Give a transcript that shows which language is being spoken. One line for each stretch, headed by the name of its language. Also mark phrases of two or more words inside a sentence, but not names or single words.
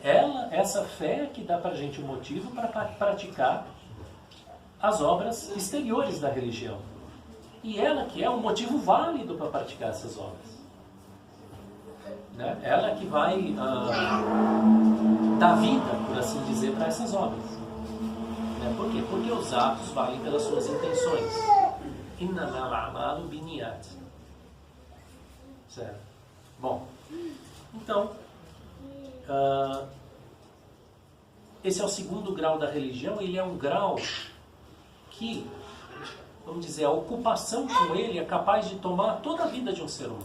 Portuguese: Essa fé que dá para a gente um motivo para praticar as obras exteriores da religião. E ela que é um motivo válido para praticar essas obras. Né? Ela que vai dar vida, por assim dizer, para essas obras. Né? Por quê? Porque os atos valem pelas suas intenções.
Arabic: إنما الأعمال بالنيات.
Portuguese: Certo? Bom, então, esse é o segundo grau da religião. Ele é um grau que, vamos dizer, a ocupação com ele é capaz de tomar toda a vida de um ser humano.